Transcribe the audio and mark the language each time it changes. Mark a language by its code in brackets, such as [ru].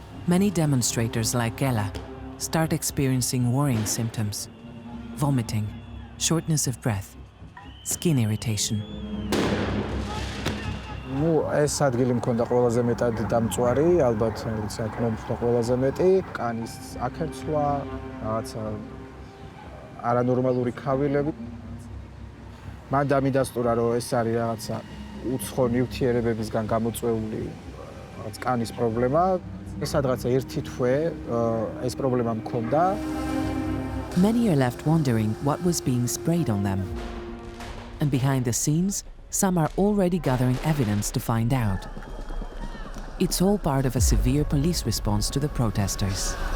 [en] Many demonstrators like Gela start experiencing worrying symptoms: vomiting, shortness of breath, skin irritation. [ka] ეს ადგილი მქონდა ყველაზე მეტად დამწვარი, ალბათ ვიცი აქ მომხდა ყველაზე მეტი, კანის აკერცვა, რაღაცა არანორმალური ქავილები. მან დამიდასტურა რომ ეს არის რაღაცა უცხო ნივთიერებებისგან გამოწვეული რაღაც კანის პრობლემა. ეს რაღაცა ერთი თვე ეს პრობლემა მქონდა. [en] Many are left wondering what was being sprayed on them. And behind the scenes, some are already gathering evidence to find out. It's all part of a severe police response to the protesters.